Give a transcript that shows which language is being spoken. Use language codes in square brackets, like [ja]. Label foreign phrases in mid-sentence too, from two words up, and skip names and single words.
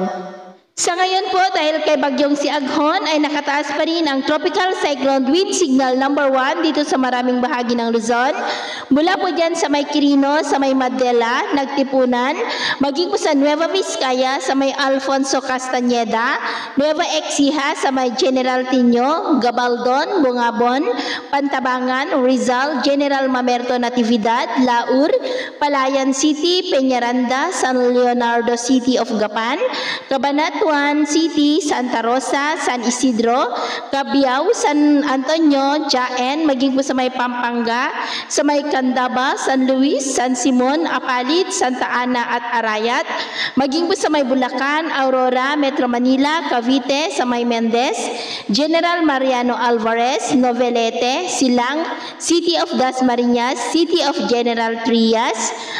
[tl] Sa ngayon po, dahil kay bagyong si Aghon ay nakataas pa rin ang [en] tropical cyclone wind signal number [tl] 1 dito sa maraming bahagi ng Luzon. Mula po dyan sa may Quirino, sa may Madela, Nagtipunan, maging po sa Nueva Vizcaya, sa may Alfonso Castañeda, Nueva Ecija, sa may General Tino, Gabaldon, Bungabon, Pantabangan, Rizal, General Mamerto Natividad, Laur, Palayan City, Peñaranda, San Leonardo City of Gapan, Cabanatuan City, Santa Rosa, San Isidro, Cabiao, San Antonio, Jaen, maging po sa may Pampanga, sa may Candaba, San Luis, San Simon, Apalit, Santa Ana at Arayat, maging po sa may Bulacan, Aurora, Metro Manila, Cavite, sa may Mendez, General Mariano Alvarez, Novelete, Silang, City of Dasmariñas, City of General Trias,